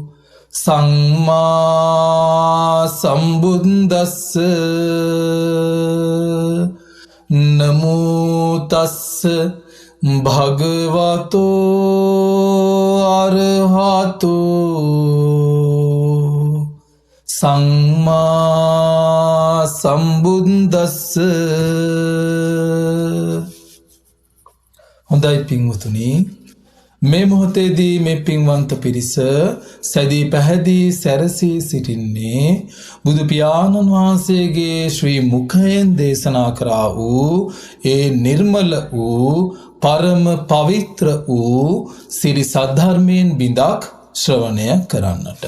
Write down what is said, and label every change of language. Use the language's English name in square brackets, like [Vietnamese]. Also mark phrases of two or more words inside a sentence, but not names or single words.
[Pali] සම්මා සම්බුද්දස්ස නමෝ තස්ස භගවතු අරහතෝ සම්මා සම්බුද්දස්ස. [Sinhala] හොඳයි පින්වතුනි, මේ මොහොතේදී මේ පින්වන්ත පිරිස සැදී පැහැදී සැරසී සිටින්නේ බුදු පියාණන් වහන්සේගේ ශ්‍රී මුඛයෙන් දේශනා කරා වූ ඒ නිර්මල වූ පරම පවිත්‍ර වූ සිරි සද්ධර්මයෙන් බිඳක් ශ්‍රවණය කරන්නට.